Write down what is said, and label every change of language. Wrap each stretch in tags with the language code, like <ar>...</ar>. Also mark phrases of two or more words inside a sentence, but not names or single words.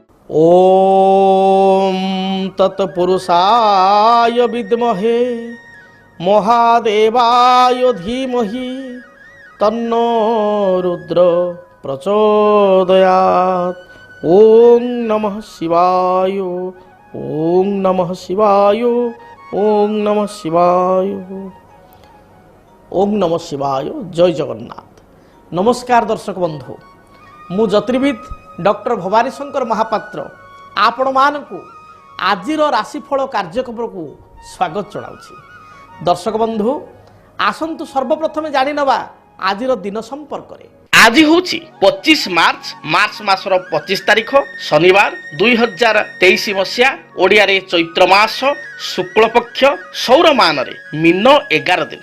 <sa>ओम तत्पुरुषाय विद्महे महादेवाय धीमहि तन्नो रुद्र प्रचोदयात्। ओम नमः शिवाय, ओम नमः शिवाय, ओम नमः शिवाय, ओम नमः शिवाय।</sa> <or>ଜୟ ଜଗନ୍ନାଥ। ନମସ୍କାର ଦର୍ଶକ ବନ୍ଧୁ, ମୁଁ ଜ୍ୟୋତିର୍ବିଦ ଡକ୍ଟର ଭବାନୀ ଶଙ୍କର ମହାପାତ୍ର ଆପଣ ମାନଙ୍କୁ ଆଜିର ରାଶିଫଳ କାର୍ଯ୍ୟକ୍ରମ କୁ ସ୍ୱାଗତ ଜଣାଉଛି। ଦର୍ଶକ ବନ୍ଧୁ ଆସନ୍ତୁ ସର୍ବପ୍ରଥମେ ଜାଣି ନବା ଆଜିର ଦିନ ସମ୍ପର୍କ ରେ। ଆଜି ହେଉଛି 25 ମାର୍ଚ୍ଚ ମାସର 25 ତାରିଖ ଶନିବାର 2023 ମସିହା ଓଡ଼ିଆ ରେ ଚୈତ୍ର ମାସ ଶୁକ୍ଳ ପକ୍ଷ ସୌରମାନ ରେ ମୀନ 11 ଦିନ।</or>